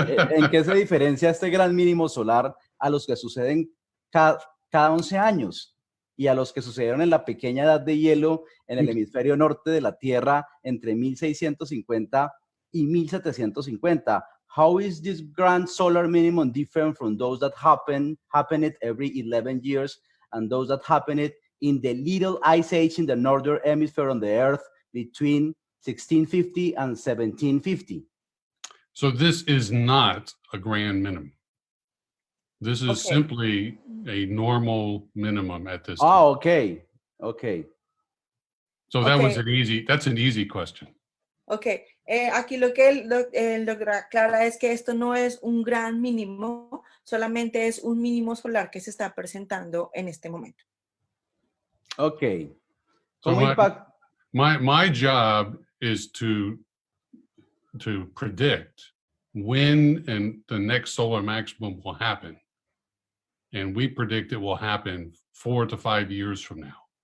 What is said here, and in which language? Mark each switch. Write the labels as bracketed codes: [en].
[es] ¿En qué se diferencia este gran mínimo solar a los que suceden cada 11 años y a los que sucedieron en la pequeña edad de hielo en el hemisferio norte de la Tierra entre 1650 y 1750? [en] How is this grand solar minimum different from those that happen every 11 years and those that happen in the little ice age in the northern hemisphere on the Earth between 1650 and 1750? So this is not a grand minimum. This is simply a normal minimum at this time. Oh, okay. Okay. So that's an easy question. [es] Ok, aquí lo que él aclara es que esto no es un gran mínimo, solamente es un mínimo solar que se está presentando en este momento. [en] Okay. So my job is to predict when and the next solar maximum will happen. And we predict it will happen 4 to 5 years from now.